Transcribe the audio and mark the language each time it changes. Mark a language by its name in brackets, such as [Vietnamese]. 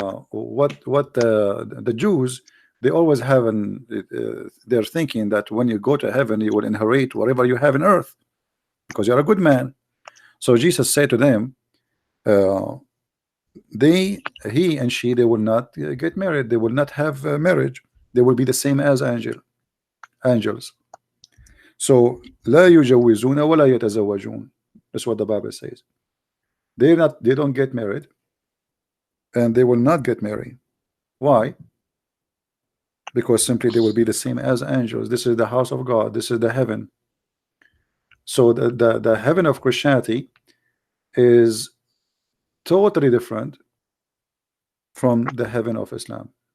[English] what the Jews, they always have they're thinking that when you go to heaven you will inherit whatever you have in earth because you're a good man. So Jesus said to them, uh, he and she, they will not get married, they will not have marriage, they will be the same as angels. [Arabic] So لا يجوزون ولا يتزوجون. [English] That's what the Bible says. They don't get married and they will not get married. Why? Because simply they will be the same as angels. This is the house of God, this is the heaven. So the heaven of Christianity is totally different from the heaven of Islam.